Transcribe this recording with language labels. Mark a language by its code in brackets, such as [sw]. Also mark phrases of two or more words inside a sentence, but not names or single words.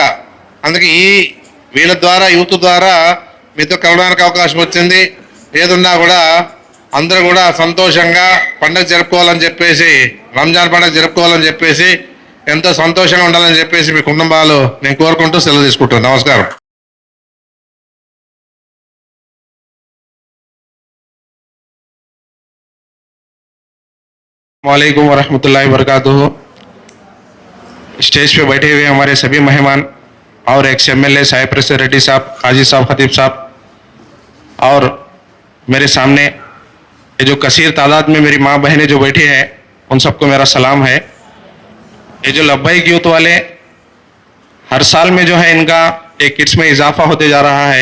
[te] అందుకే వీళ్ళ ద్వారా యూత్ ద్వారా మీతో కలవడానికి అవకాశం వచ్చింది. ఏదున్నా కూడా అందరూ కూడా సంతోషంగా పండుగ జరుపుకోవాలని చెప్పేసి, రంజాన్ పండుగ జరుపుకోవాలని చెప్పేసి, ఎంతో సంతోషంగా ఉండాలని చెప్పేసి మీ కుటుంబాలు నేను కోరుకుంటూ సెలవు తీసుకుంటాను. నమస్కారం. [ar] وعليكم ورحمة الله وبركاته. [hi] स्टेज पे बैठे हुए हमारे सभी मेहमान और [en] ex MLA [hi] साहिब प्रसाद रेड्डी साहब, काजी साहब, खतीब साहब और मेरे सामने ये जो कसीर तादाद में मेरी माँ बहनें जो बैठी हैं, उन सबको मेरा सलाम है। ये जो लब्बैक यूथ वाले हर साल में जो है इनका एक किट्स में इजाफा होते जा रहा है।